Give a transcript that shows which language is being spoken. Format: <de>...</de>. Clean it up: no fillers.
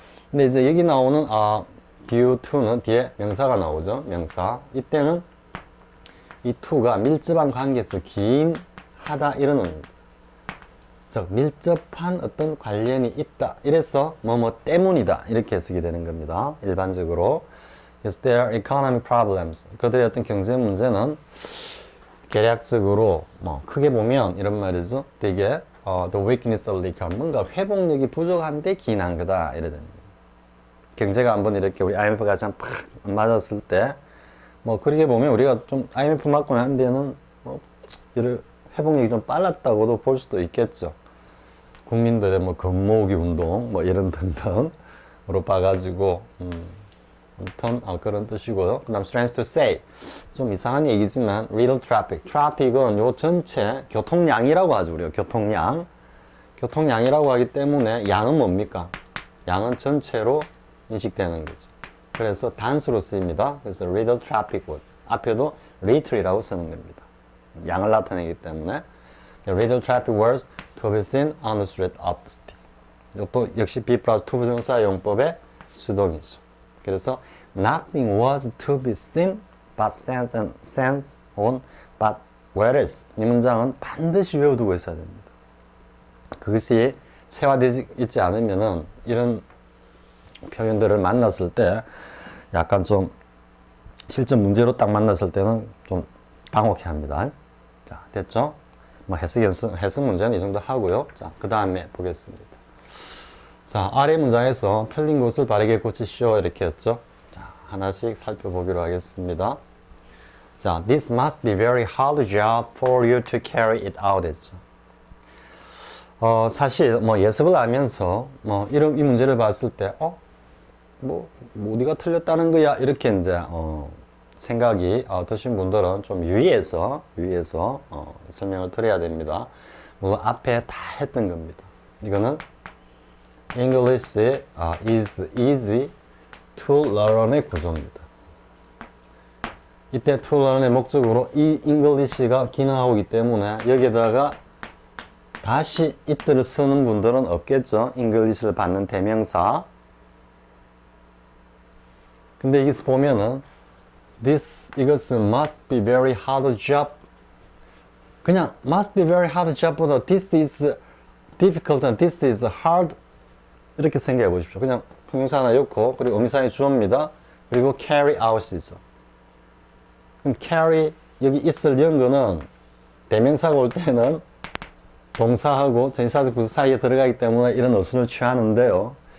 <ko>근데 이제 여기 나오는 due to는 뒤에 명사가 나오죠. 명사. 이때는 이 to가 밀접한 관계에서 긴 하다 이런 의미입니다. 즉 밀접한 어떤 관련이 있다. 이래서 뭐뭐 때문이다. 이렇게 쓰게 되는 겁니다. 일반적으로.</ko> <en>그래서 their economic problems.</en> <ko>그들의 어떤 경제 문제는 계략적으로 뭐 크게 보면 이런 말이죠.</ko> <en>되게 the weakness of the economy.</en> <ko>뭔가 회복력이 부족한데 기인한 거다. 이래 됩니다. 경제가 한번 이렇게 우리 IMF가 참 팍 맞았을 때 뭐 그렇게 보면 우리가 좀 IMF 맞고 난 데는 뭐 회복력이 좀 빨랐다고도 볼 수도 있겠죠. 국민들의 뭐 겁모으기 운동 뭐 이런 등등으로 봐가지고 아무튼 그런 뜻이고요. 그 다음</ko> <en>strength to say</en> <ko>좀 이상한 얘기지만</ko> <en>little traffic</en> <ko>traffic은 요 전체 교통량이라고 하죠. 우리가 교통량이라고 하기 때문에 양은 뭡니까? 양은 전체로 인식되는 거죠. 그래서 단수로 쓰입니다. 그래서</ko> <en>little traffic was</en> <ko>앞에도 little이라고 쓰는 겁니다. 양을 나타내기 때문에</ko> <en>little traffic was to be seen on the street of the city.</en> <ko>이것도 역시 be 플러스 to 부정사 용법의 수동이죠.</ko> <en>그래서 nothing was to be seen but sense on but whereas</en> <ko>이 문장은 반드시 외워두고 있어야 됩니다. 그것이 체화되지 있지 않으면은 이런 표현들을 만났을 때 약간 좀 실전 문제로 딱 만났을 때는 좀 당혹해 합니다. 자, 됐죠? 뭐 해석 문제는 이 정도 하고요. 자, 그 다음에 보겠습니다. 자, 아래 문장에서 틀린 것을 바르게 고치시오 이렇게 했죠. 자, 하나씩 살펴보기로 하겠습니다.</ko> <en>자, this must be very hard job for you to carry it out 했죠.</en> <ko>사실 뭐 예습을 하면서 뭐 이 문제를 봤을 때 뭐 네가 틀렸다는 거야 이렇게 이제 생각이 드신 분들은 좀 유의해서 설명을 드려야 됩니다. 물론 앞에 다 했던 겁니다.</ko> <en>이거는 English is easy to learn의 구조입니다.</en> <ko>이때 to learn의 목적으로 이 English가 기능하고 있기 때문에 여기에다가 다시 it를 쓰는 분들은 없겠죠. English를 받는 대명사. 근데 여기서 보면은 이것은</ko> <en>must be very hard job. 그냥 must be very hard job보다 this is difficult and this is hard</en> <ko>이렇게 생각해 보십시오. 그냥 형용사 하나 넣고 그리고 의미사의 주어입니다. 그리고 carry out이죠. 그럼 carry 여기 it을 넣은 거는 대명사가 올 때는 동사하고 전치사적 부사 사이에 들어가기 때문에 이런 어순을 취하는데요.</ko>